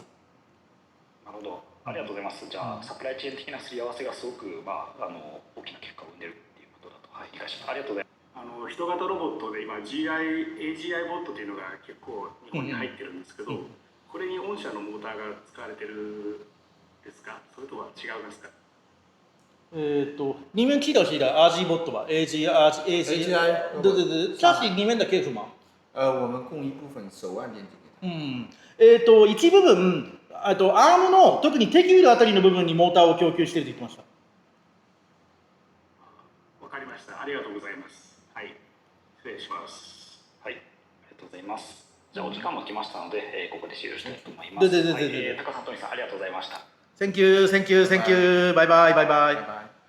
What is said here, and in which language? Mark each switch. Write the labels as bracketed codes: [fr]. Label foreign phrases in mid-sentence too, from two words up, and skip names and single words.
[ja] なるほど、ありがとうございます。じゃあ、サプライチェーン的なすり合わせがすごく、大きな結果を生んでるっていうことだと、理解しました。ありがとうございます。人型ロボットで今 AGI ボットというのが結構日本に入ってるんですけど、これに御社のモーターが使われてるですか、それとは違うんですか。 [zh] 你们记得是的 RG bot 吧 ？AGI 对，这是你们的 case 吗？我们供一部分手腕电机给他。 [ja] 一部分アームの特にテキュールあたりの部分にモーターを供給していると言ってました。わかりました。ありがとうございます。はい、失礼します。はい、ありがとうございます。じゃあお時間も来ましたので、ここで終了したいと思います。高さん、トニーさん、ありがとうございました。 [en] Thank you. Bye bye.